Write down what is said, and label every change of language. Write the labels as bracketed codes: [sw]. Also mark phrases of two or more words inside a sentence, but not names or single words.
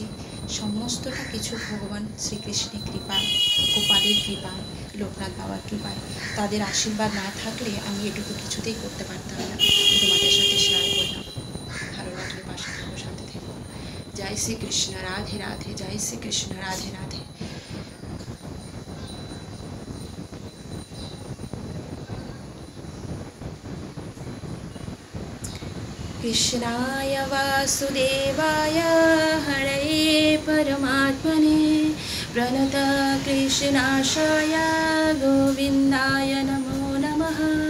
[bn] সমস্তটা কিছু ভগবান শ্রীকৃষ্ণের কৃপায়, গোপালের কৃপায়, লোকনাথ বাবার কৃপায়। তাদের আশীর্বাদ না থাকলে আমি এটুকু কিছুতেই করতে পারতাম না। তোমাদের সাথে শেয়ার করলাম। ভালো লাগলে পাশে থাকো, সাথে থেকো। জয় শ্রীকৃষ্ণ, রাধে রাধে। জয় শ্রীকৃষ্ণ, রাধে রাধে। [sa] कृष्णाय वासुदेवाय हरये परमात्मने प्रणतक्लेशनाशाय गोविन्दाय नमो नमः।